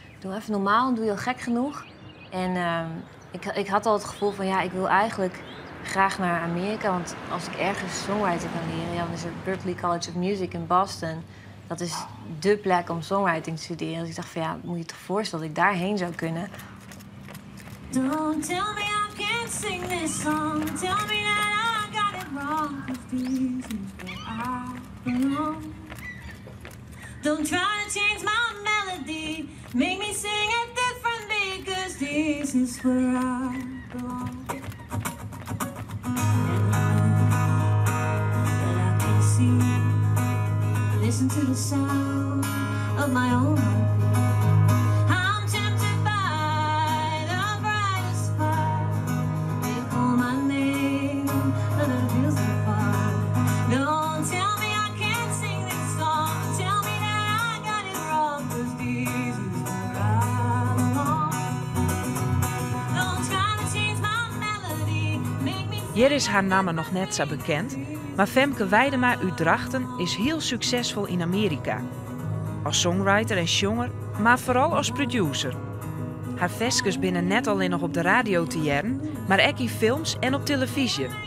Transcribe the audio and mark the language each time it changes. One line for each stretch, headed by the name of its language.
Dutch: Doe even normaal, doe je al gek genoeg. En ik had al het gevoel van ja, ik wil eigenlijk graag naar Amerika. Want als ik ergens songwriting kan leren, ja, dan is er Berklee College of Music in Boston. Dat is dé plek om songwriting te studeren. Dus ik dacht van ja, moet je je toch voorstellen dat ik daarheen zou kunnen.
English: Don't tell me I can't sing this song. Tell me that I got it wrong. 'Cause this is where I belong. Don't try to change my melody. Make me sing it differently. 'Cause this is where I belong. That I can see. Listen to the sound of my own heartbeat. I'm tempted by the brightest fire. They call my name, but it feels so far. Don't tell me I can't sing this song. Tell me that I got it wrong. 'Cause this is where I belong. Don't try to change my melody. Make me.
Dutch: Hier is haar naam nog net zo bekend, maar Femke Weidema uit Drachten is heel succesvol in Amerika. Als songwriter en zanger, maar vooral als producer. Haar veskes binnen net alleen nog op de radio te jaren, maar ook in films en op televisie.